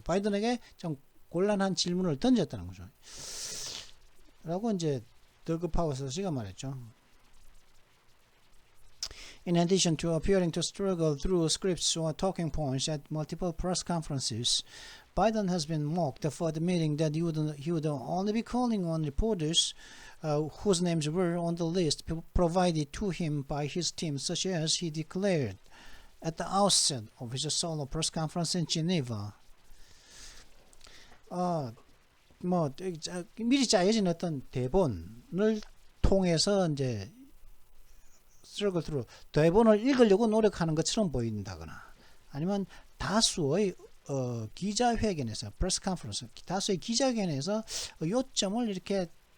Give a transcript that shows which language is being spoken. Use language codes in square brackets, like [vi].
[ko] 바이든에게 좀 곤란한 질문을 던졌다는 거죠. 라고 이제 더그 파워스 씨가 말했죠. [en] In addition to appearing to struggle through scripts or talking points at multiple press conferences, Biden has been mocked for admitting that he would only be calling on reporters whose names were on the list provided to him by his team, such as he declared at the outset of his solo press conference in Geneva. [ko] 미리 짜여진 어떤 대본을 통해서 이제 [en] struggle through [ko] 대본을 읽으려고 노력하는 것처럼 보인다거나, 아니면 다수의 기자회견에서 프레스 컨퍼런스, 다수의 기자회견에서 요점을 이렇게